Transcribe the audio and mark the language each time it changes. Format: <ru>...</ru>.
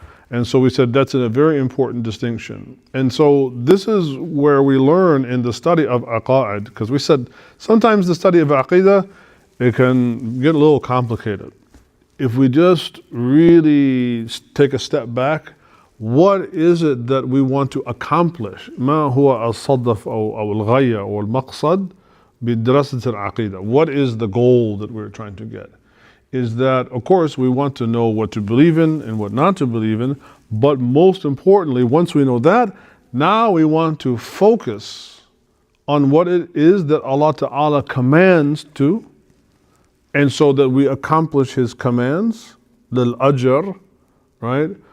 <en>And so we said that's a very important distinction. And so this is where we learn in the study of aqa'id, because we said sometimes the study of aqidah, it can get a little complicated. If we just really take a step back, what is it that we want to accomplish?</en> <ar>ما هو الصدف أو الغاية أو المقصد بدراسة العقيدة?</ar> <en>What is the goal that we're trying to get? Is that, of course, we want to know what to believe in and what not to believe in, but most importantly, once we know that, Now we want to focus on what it is that Allah Ta'ala commands to, and so that we accomplish His commands, lil ajr, right?</en>